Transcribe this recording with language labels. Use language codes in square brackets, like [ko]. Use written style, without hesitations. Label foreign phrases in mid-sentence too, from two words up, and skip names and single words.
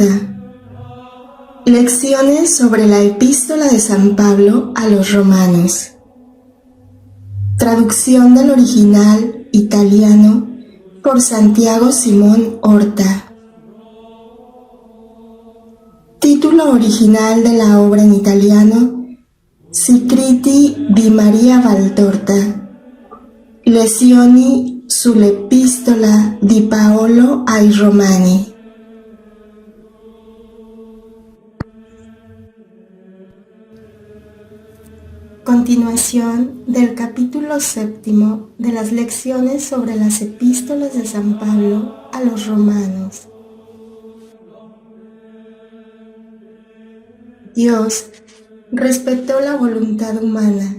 [es] Lecciones sobre la Epístola de San Pablo a los Romanos. Traducción del original italiano por Santiago Simón Horta. Título original de la obra en italiano: Scritti di Maria Valtorta. Lezioni sull'Epistola di Paolo ai Romani. Continuación del capítulo 7 de las lecciones sobre las epístolas de San Pablo a los Romanos. Dios respetó la voluntad humana.